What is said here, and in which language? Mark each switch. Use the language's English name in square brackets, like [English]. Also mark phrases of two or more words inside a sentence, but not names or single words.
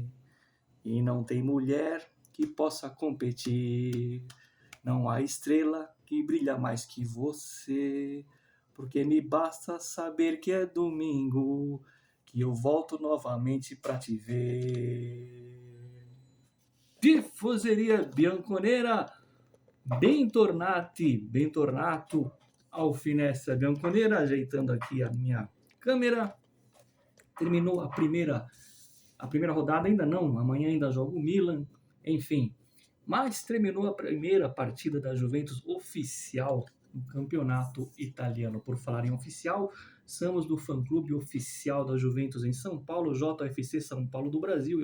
[Portuguese] E não tem mulher que possa competir, não há estrela que brilha mais que você, porque me basta saber que é domingo, que eu volto novamente pra te ver. [Italian] Tifoseria Bianconera, bem tornato, ao finestra Bianconera, [Portuguese] ajeitando aqui a minha câmera. Terminou a primeira rodada, ainda não, amanhã ainda joga o Milan, enfim. Mas terminou a primeira partida da Juventus oficial no campeonato italiano. Por falar em oficial, somos do fã-clube oficial da Juventus em São Paulo, JFC São Paulo do Brasil.